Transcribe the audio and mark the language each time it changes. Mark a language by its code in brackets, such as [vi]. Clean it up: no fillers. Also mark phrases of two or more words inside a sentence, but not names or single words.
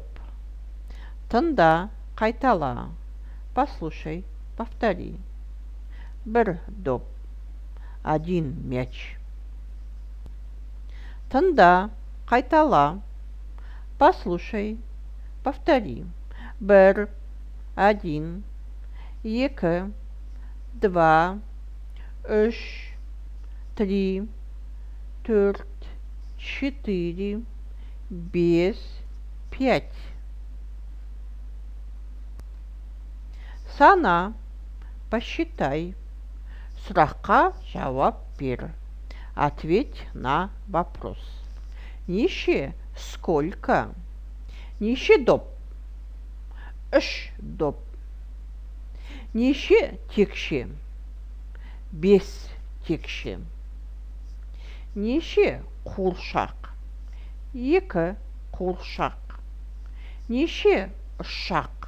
[kk] Тыңда, қайтала. [ru] Послушай, повтори. [kk] Бір доп. [ru] Один мяч. [kk] Тыңда, қайтала. [ru] Послушай, повтори. [kk] Бір, [ru] один, екі, два, үш, три, төрт, четыре, бес, пять. [kk] Сана, посчитай. Сұраққа жауап бер. [ru] Ответь на вопрос. [kk] Неше, сколько? Неше доп? Үш доп. Неше текше? Бес текше. Неше қуыршақ? Екі қуыршақ. Неше ұшақ?